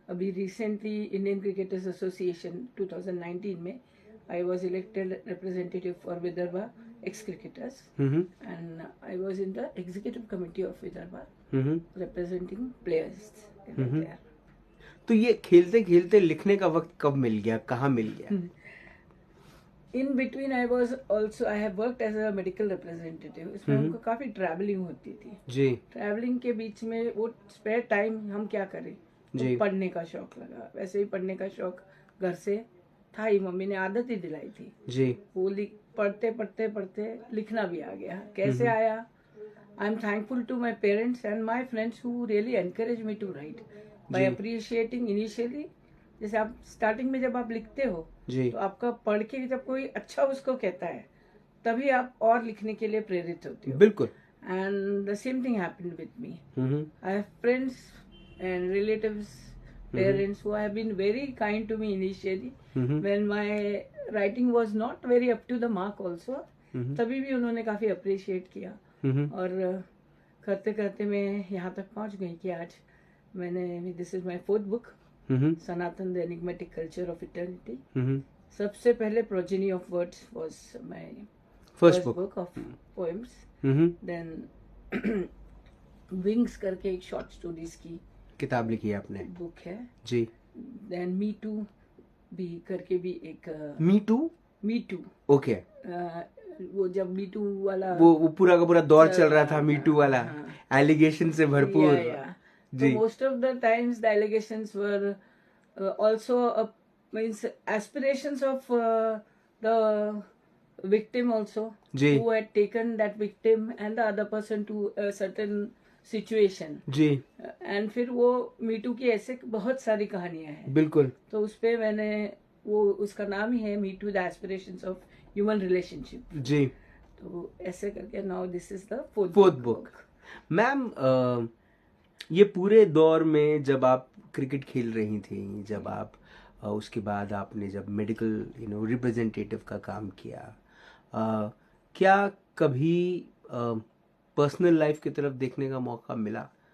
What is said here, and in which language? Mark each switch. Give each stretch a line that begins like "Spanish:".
English: अभी recently Indian cricketers association 2019 में I was elected representative for Vidarbha ex cricketers, and I was in the executive committee of Vidarbha representing players.
Hindi: तो ये खेलते खेलते लिखने का वक्त कब मिल गया, कहाँ मिल गया?
English: In between I have worked as a medical representative.
Hindi: इसमें हमको काफी ट्रैवलिंग होती थी जी। ट्रैवलिंग के बीच में वो स्पेयर टाइम हम क्या करें, तो पढ़ने का शौक लगा। वैसे ही पढ़ने का शौक घर से था ही, मम्मी ने आदत ही दिलाई थी जी। वो पढ़ते लिखना भी आ गया। कैसे आया
English: I'm thankful to my parents and my friends who really encourage me to write by appreciating initially.
Hindi: जैसे आप स्टार्टिंग में जब आप लिखते हो तो आपका पढ़ के जब कोई अच्छा उसको कहता है तभी आप और लिखने के लिए प्रेरित होते हो. बिल्कुल.
English: And the same thing happened with me. I have friends and relatives, parents who have been very kind to me initially when my writing was not very up to the mark also.
Hindi: तभी भी उन्होंने काफी appreciate किया और करते करते मैं यहाँ तक पहुँच गई कि आज मैंने
English: this is my 4th book,
Hindi: Sanatan the enigmatic culture of eternity.
English: सबसे पहले progeny of words was my first book of poems.
Hindi: Then wings करके एक शॉर्ट स्टोरीज की किताब लिखी है आपने, बुक है जी. देन मी टू भी करके भी एक मी टू ओके. वो जब मी टू वाला वो पूरा का पूरा दौर चल रहा था मी टू वाला, एलिगेशन से भरपूर. जी.
English: Most of the times the allegations were also means aspirations of the victim also who had taken that victim and the other person to a certain situation.
Hindi: Ji. and फिर वो me too की ऐसे बहुत सारी कहानियां हैं. बिल्कुल. तो उस पे मैंने वो उसका नाम ही है me too the aspirations of human relationship. जी. तो ऐसे करके
English: Now this is the 4th book.
Hindi: Ma'am ये पूरे दौर में जब आप क्रिकेट खेल रही थी, जब आप उसके बाद आपने जब मेडिकल रिप्रेजेंटेटिव का काम किया, क्या कभी पर्सनल लाइफ की तरफ देखने का मौका मिला?